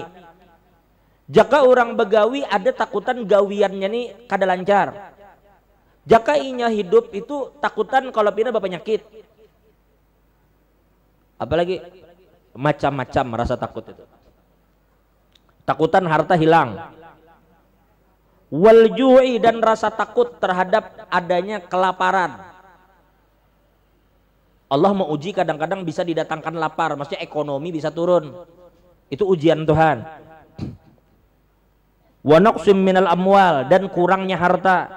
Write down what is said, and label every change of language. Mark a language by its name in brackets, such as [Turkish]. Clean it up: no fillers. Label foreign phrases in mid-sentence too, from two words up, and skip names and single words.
[Banjar] Jaka orang begawi ada takutan gawiannya nih kada lancar. Jaka inya hidup itu takutan kalau pina berpenyakit. [Indonesian] Apalagi macam-macam rasa takut itu. [Banjar] Takutan harta hilang. [Arabic] والجوع, [Indonesian] dan rasa takut terhadap adanya kelaparan. Allah mau uji kadang-kadang bisa didatangkan lapar, maksudnya ekonomi bisa turun. Itu ujian Tuhan. [Arabic] ونقص من الأموال, [Indonesian] dan kurangnya harta.